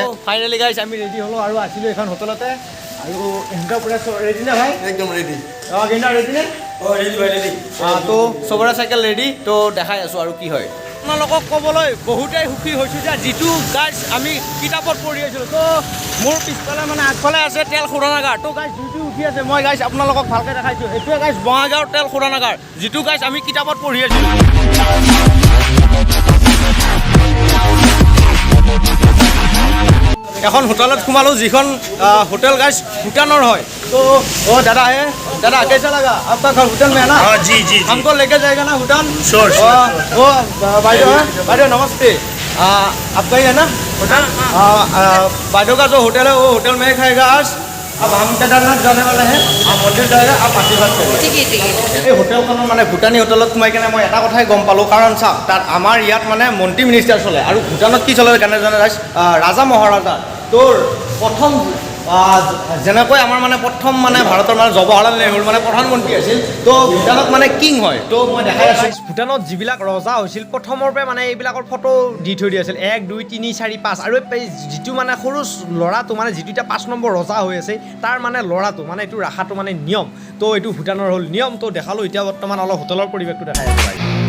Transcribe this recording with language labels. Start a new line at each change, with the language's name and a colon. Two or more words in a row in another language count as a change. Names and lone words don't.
Assamese: ফাইনেলি গাইছ আমি ৰেডি হ'লোঁ আৰু আছিলোঁ এখন হোটেলতে আৰু এনেকুৱা পূৰা ৰেডি নে ভাই একদম ৰেডি কিন্তু ৰেডি নে ৰেডি তো চবৰে চাইকেল ৰেডি তো দেখাই আছোঁ আৰু কি হয় আপোনালোকক ক'বলৈ বহুতেই সুখী হৈছোঁ যে যিটো গাইছ আমি কিতাপত পঢ়ি আছিলোঁ তো মোৰ পিছফালে মানে আগফালে আছে তেল শোধনাগাৰ তো গাইছ যিটো উঠি আছে মই গাইছ আপোনালোকক ভালকৈ দেখাইছোঁ এইটোৱে গাইছ বঙাইগাঁৱৰ তেল শোধনাগাৰ যিটো গাইছ আমি কিতাপত পঢ়ি আছিলোঁ এখন হোটেলত সোমালোঁ যিখন হোটেল গাইছ ভূটানৰ হয়
Hindi: तो दादा है दादा कैसा लगा आपका घर भूटान में है ना जी हमको लेके जाएगा ना भूटान श्योर वो भाई नमस्ते आपका ही है ना होटल भाइयों का जो होटल है वो होटल में ही खाएगा आज अब हम केदारनाथ जाने वाले हैं आप मंदिर जाएगा आप आशीर्वाद करें ठीक है
Assamese: এই হোটেলখনৰ মানে ভূটানী হোটেলত সোমাই কেনে মই এটা কথাই গম পালোঁ কাৰণ চাওক তাত আমাৰ ইয়াত মানে মন্ত্ৰী মিনিষ্টাৰ চলে আৰু ভূটানত কি চলে কেনে জানে ৰাজা মহাৰাজা তোৰ প্ৰথম যেনেকৈ আমাৰ মানে প্ৰথম মানে ভাৰতৰ মানে জৱাহৰলাল নেহৰু মানে প্ৰধানমন্ত্ৰী আছিল তো ভূটানত মানে কিং হয় তো মই দেখাই আছোঁ ভূটানত যিবিলাক ৰজা হৈছিল প্ৰথমৰ পৰা মানে এইবিলাকৰ ফটো দি থৈ দিয়া আছিল 1 2 3 4 5 আৰু যিটো মানে সৰু ল'ৰাটো মানে যিটো এতিয়া 5 নম্বৰ ৰজা হৈ আছে তাৰ মানে ল'ৰাটো মানে এইটো ৰাখাটো মানে নিয়ম তো এইটো ভূটানৰ হ'ল নিয়ম তো দেখালোঁ এতিয়া বৰ্তমান অলপ হোটেলৰ পৰিৱেশটো দেখাই আছোঁ পাৰি